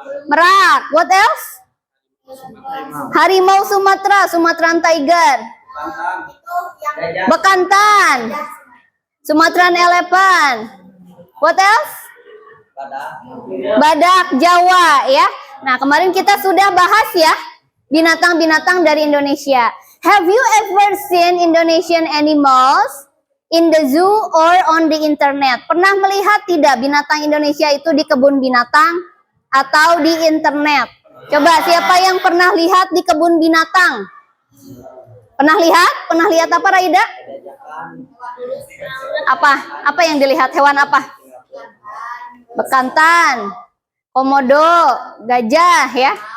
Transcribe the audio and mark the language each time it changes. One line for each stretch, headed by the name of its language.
English: Merak, what else? Harimau Sumatera, Sumatran tiger. Bekantan, Sumatran elephant. What else?
Indonesian: Badak Jawa ya. Nah, kemarin kita sudah bahas ya binatang-binatang dari Indonesia.
English: Have you ever seen Indonesian animals in the zoo or on the internet?
Indonesian: Pernah melihat tidak binatang Indonesia itu di kebun binatang atau di internet? Coba siapa yang pernah lihat di kebun binatang? Pernah lihat? Pernah lihat apa Raida? Apa? Apa yang dilihat? Hewan apa? Bekantan, komodo, gajah ya.